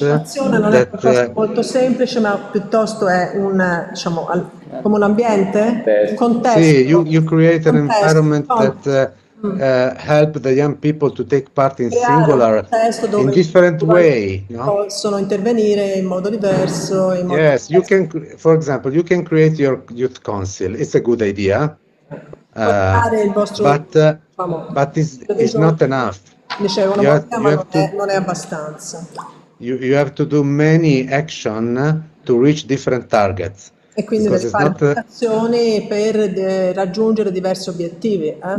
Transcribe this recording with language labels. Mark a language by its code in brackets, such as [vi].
[it] L'azione non è piuttosto molto semplice, ma piuttosto è diciamo, come un ambiente, un contesto. [en] See, you create an environment that help the young people to take part in singular, in different way. No? [it] Possono intervenire in modo diverso. In modo [en] yes, you can, for example, you can create your youth council. It's a good idea. But it's not enough. [it] Dicevo, [en] You have [it] non è abbastanza. [en] You have to do many action to reach different targets. [it] E quindi deve fare azioni per raggiungere diversi obiettivi.